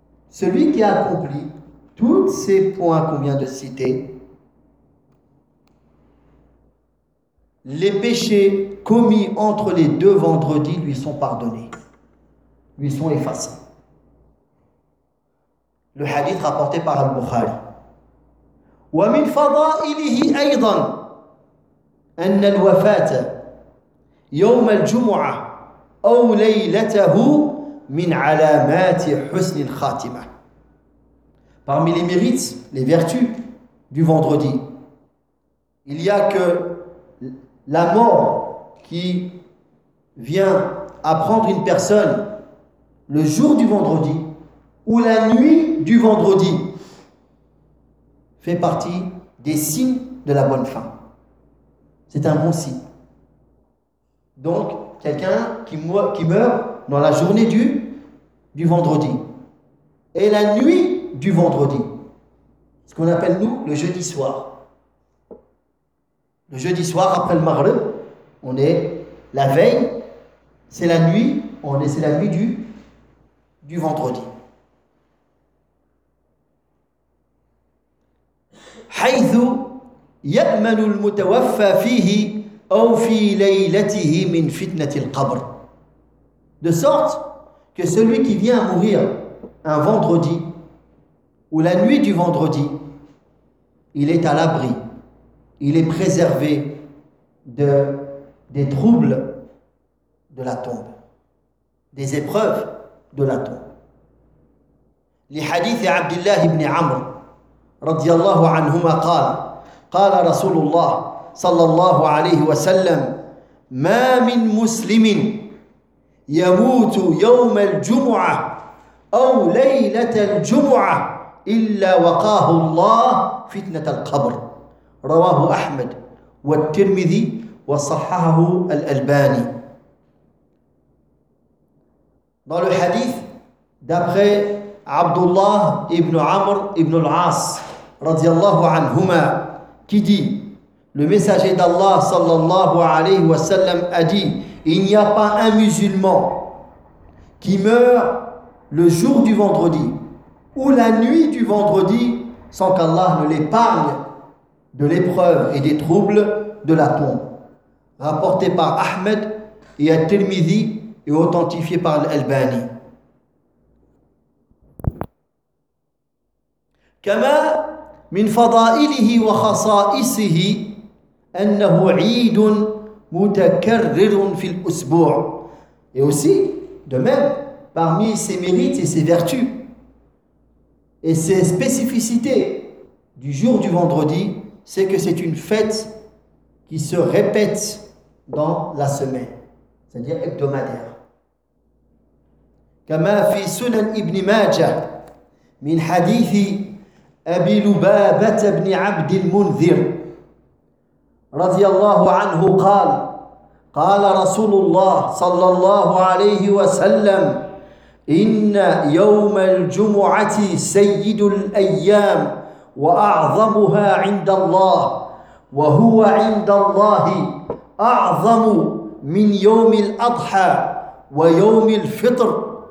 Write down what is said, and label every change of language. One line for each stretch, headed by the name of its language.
French: Celui qui a accompli tous ces points qu'on vient de citer, les péchés commis entre les deux vendredis lui sont pardonnés, lui sont effacés. Le hadith rapporté par Al-Bukhari.
Arabic: Wa min fada'ilihi aydan أن الوفاة يوم الجمعة أو ليلته من علامات حسن الخاتمة.
French: Parmi les mérites, les vertus du vendredi, il y a que la mort qui vient à prendre une personne le jour du vendredi ou la nuit du vendredi fait partie des signes de la bonne fin. C'est un bon signe. Donc, quelqu'un qui meurt dans la journée du vendredi et la nuit du vendredi, ce qu'on appelle nous le jeudi soir. Le jeudi soir, après le maghrib, on est la veille, c'est la nuit, c'est la nuit du vendredi.
Arabic: حيثو يأمن المتوفى فيه أو في ليلته من فتنة القبر.
French: De sorte que celui qui vient mourir un vendredi ou la nuit du vendredi, il est à l'abri, il est préservé des troubles de la tombe, des épreuves de la tombe. Les hadiths d'Abdullah ibn Amr
Arabic: رضي الله عنهما قال قال رسول الله صلى الله عليه وسلم ما من مسلم يموت يوم الجمعة أو ليلة الجمعة إلا وقاه الله فتنة القبر رواه أحمد والترمذي وصححه الألباني.
French: Dans le hadith d'après Abdullah ibn Amr ibn al-As
Arabic: رضي الله عنهما
French: qui dit, le messager d'Allah sallallahu alayhi wa sallam a dit, il n'y a pas un musulman qui meurt le jour du vendredi ou la nuit du vendredi sans qu'Allah ne l'épargne de l'épreuve et des troubles de la tombe. Rapporté par Ahmed et At-Tirmidhi et authentifié par l'Albani.
Arabic: Kama من فضائله وخصائصه أنه عيد متكرر في الأسبوع.
French: Et aussi, de même, parmi ses mérites et ses vertus et ses spécificités du jour du vendredi, c'est que c'est une fête qui se répète dans la semaine, c'est-à-dire hebdomadaire.
Arabic: كما في سنن ابن ماجه من حديث أبي لبابة بن عبد المنذر رضي الله عنه قال قال رسول الله صلى الله عليه وسلم إن يوم الجمعة سيد الأيام وأعظمها عند الله وهو عند الله أعظم من يوم الأضحى ويوم الفطر